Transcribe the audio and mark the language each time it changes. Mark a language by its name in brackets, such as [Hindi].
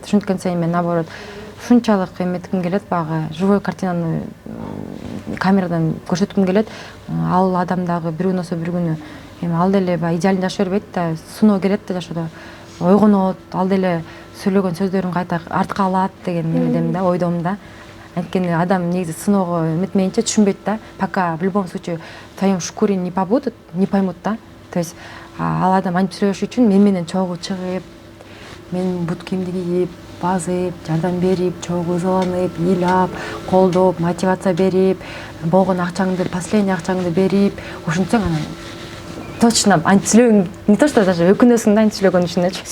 [Kyrgyz] Ушинткен сайын мен наоборот ушунчалык эметким келет, багы живой картинаны камерадан көрсөткүм келет. Ал адам дагы бир күнү болсо бир күнү эми ал деле баягы идеалын жашай бербейт да, сыноо келет да жашоодо. Ойгонот, ал деле сөйлөгөн сөздөрүн кайта артка алат деген немедем да, ойдом да. Анткени адам негизи сыноого эметмейинче түшүнбөйт да. [Russian] Пока в любом случае в твоем шкуре не побудут, не поймут да. [Kyrgyz] То есть ал адам антип сүйлөш үчүн мен менен чогуу чыгып, мен бут кийимди кийип, базып, жардам берип, чогуу ызаланып, ыйлап, колдоп, мотивация берип, болгон акчаңды, последний акчаңды берип, ушинтсең анан точно антип сүйлөгөң, [Russian] не то что даже [Kyrgyz] өкүнөсүң да антип сүйлөгөн үчүнчү.